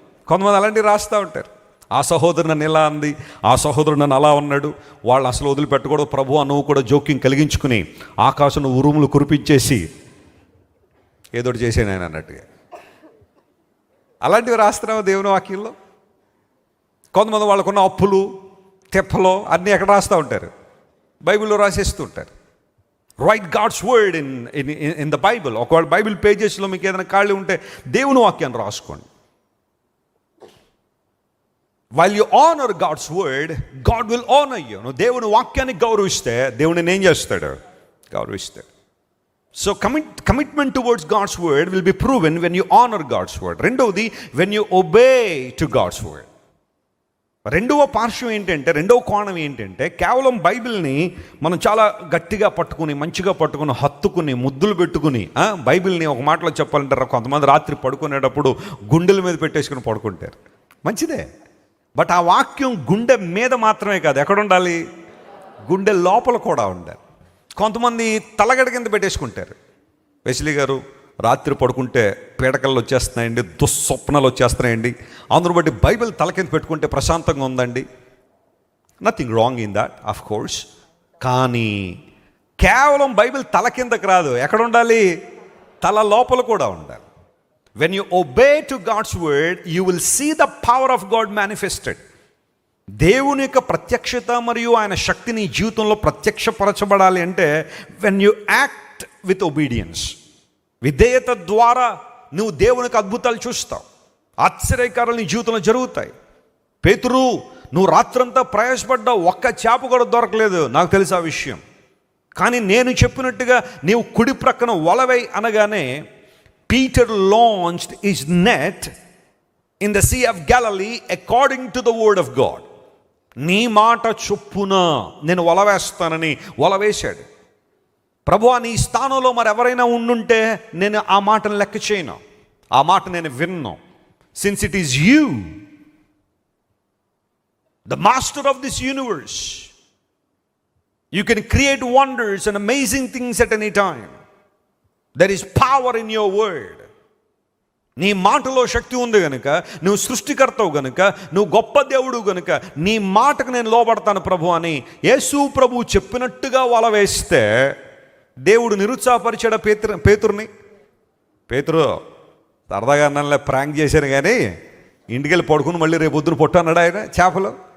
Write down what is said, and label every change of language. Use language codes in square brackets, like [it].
[te] కొంతమంది అలాంటివి రాస్తూ ఉంటారు. ఆ సహోదరు నన్ను ఇలా అంది, ఆ సహోదరుడు నన్ను అలా ఉన్నాడు, వాళ్ళు అసలు వదిలిపెట్టకూడదు ప్రభు, నువ్వు కూడా జోక్యం కలిగించుకుని ఆకాశం ఉరుములు కురిపించేసి ఏదోటి చేసాను ఆయన అన్నట్టుగా అలాంటివి రాస్తున్నావు దేవుని వాక్యంలో. కొంతమంది వాళ్ళకున్న అప్పులు, తెప్పలో అన్నీ ఎక్కడ రాస్తూ ఉంటారు, బైబిల్లో రాసేస్తూ ఉంటారు. [en] Write God's word in the Bible. [te] ఒకవేళ బైబిల్ పేజెస్లో మీకు ఏదైనా ఖాళీ ఉంటే దేవుని వాక్యాన్ని రాసుకోండి. [en] While you honor God's word, God will honor you. [te] నువ్వు దేవుని వాక్యాన్ని గౌరవిస్తే దేవుని ఏం చేస్తాడు? గౌరవిస్తాడు. [en] So commitment towards God's word will be proven when you honor God's word. [te] రెండవది, [en] when you obey to God's word. [te] రెండవ పార్శ్వం ఏంటంటే, రెండవ కోణం ఏంటంటే, కేవలం బైబిల్ని మనం చాలా గట్టిగా పట్టుకుని, మంచిగా పట్టుకుని, హత్తుకుని, ముద్దులు పెట్టుకుని, బైబిల్ని ఒక మాటలో చెప్పాలంటారు, కొంతమంది రాత్రి పడుకునేటప్పుడు గుండెల మీద పెట్టేసుకుని పడుకుంటారు. మంచిదే, [en] but [te] ఆ వాక్యం గుండె మీద మాత్రమే కాదు, ఎక్కడ ఉండాలి? గుండె లోపల కూడా ఉండాలి. కొంతమంది తలగడ కింద పెట్టేసుకుంటారు. వెస్లీ గారు రాత్రి పడుకుంటే పీడకలు వచ్చేస్తున్నాయండి, దుస్వప్నాలు వచ్చేస్తున్నాయండి, అందును బట్టి బైబిల్ తల కింద పెట్టుకుంటే ప్రశాంతంగా ఉందండి. [en] Nothing wrong in that, of course. [te] కానీ కేవలం బైబిల్ తల కిందకు రాదు, ఎక్కడ ఉండాలి? తల లోపల కూడా ఉండాలి. [en] When you obey to God's word, you will see the power of God manifested. [te] దేవుని యొక్క ప్రత్యక్షత మరియు ఆయన శక్తిని జీవితంలో ప్రత్యక్షపరచబడాలి అంటే [en] when you act with obedience, [te] విధేయత ద్వారా నువ్వు దేవునికి అద్భుతాలు చూస్తావు, ఆశ్చర్యకారాలు నీ జీవితంలో జరుగుతాయి. పేతురు, నువ్వు రాత్రంతా ప్రయాసపడ్డావు, ఒక్క చేప కూడా దొరకలేదు, నాకు తెలుసు ఆ విషయం, కానీ నేను చెప్పినట్టుగా నీవు కుడి ప్రక్కన వలవై అనగానే [en] Peter launched his net in the Sea of Galilee according to the word of God. [te] నీ మాట చొప్పున నేను వలవేస్తానని వలవేశాడు. ప్రభువా, నీ స్థానంలో మరి ఎవరైనా ఉండుంటే నేను ఆ మాటను లెక్క చేయను, ఆ మాట నేను విన్ను. [en] Since it is you, the master of this universe, you can create wonders and amazing things at any time. There is power in your word. [te] నీ మాటలో శక్తి ఉంది గనుక, నువ్వు సృష్టికర్తవు గనుక, నువ్వు గొప్ప దేవుడు గనుక నీ మాటకు నేను లోబడతాను ప్రభు అని యేసు ప్రభు చెప్పినట్టుగా వల వేస్తే దేవుడు నిరుత్సాహపరిచాడు పేతురుని. పేతురు సరదాగా అన్నలే ప్రాంక్ చేశారు, కానీ ఇంటికి వెళ్ళి పడుకుని మళ్ళీ రేపు పొద్దున పొట్టు అన్నాడు ఆయన చేపలు.